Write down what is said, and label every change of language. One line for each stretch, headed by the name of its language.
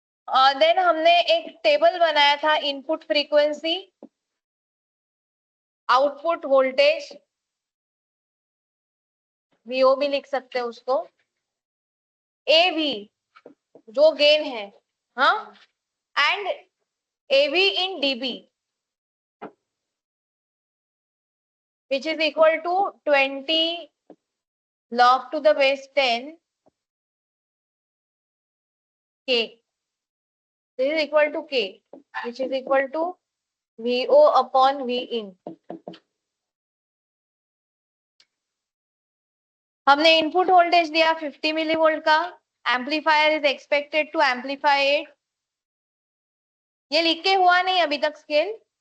Hindi: Then हमने एक table बनाया था, input frequency, output voltage, VO भी लिख सकते हैं उसको, AV जो गेन है, हाँ,
English: And AV in dB which is equal to 20 log to the base 10 K. This is equal to K, which is equal to VO upon V in.
Hindi: हमने input voltage दिया 50 मिलीवोल्ट का,
English: amplifier is expected to amplify it
Hindi: ये लिख के हुआ नहीं अभी तक स्केल?